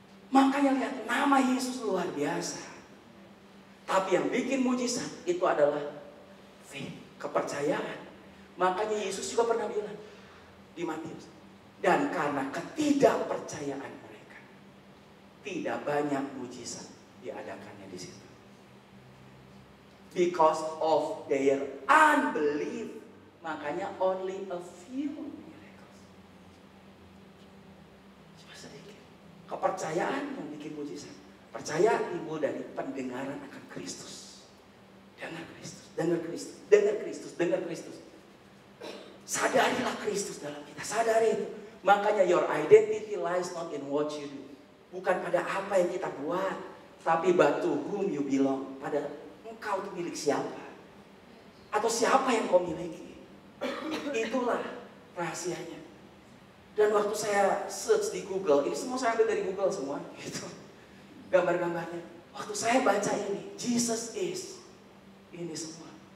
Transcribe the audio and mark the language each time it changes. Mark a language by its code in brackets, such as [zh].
[id] Makanya lihat, nama Yesus luar biasa. Tapi yang bikin mujizat itu adalah faith, kepercayaan. Makanya Yesus juga pernah bilang di Matius, dan karena ketidakpercayaan mereka, tidak banyak mujizat diadakannya di situ. [en] Because of their unbelief, [id] makanya [en] only a few miracles. [id] Cuma sedikit. kepercayaan yang bikin mujizat. Percaya timbul dari pendengaran akan Kristus. Dengar Kristus, dengar Kristus, dengar Kristus, dengar Kristus. Sadarilah Kristus dalam kita, sadari itu. Makanya [en] your identity lies not in what you do. [id] Bukan pada apa yang kita buat, tapi [en] but to whom you belong. [id] Pada engkau itu milik siapa? Atau siapa yang kau miliki? Itulah rahasianya. Dan waktu saya search di Google, ini semua saya ambil dari Google semua, gitu. Gambar-gambarnya. Waktu saya baca ini, [en] Jesus is. [id] Ini semua.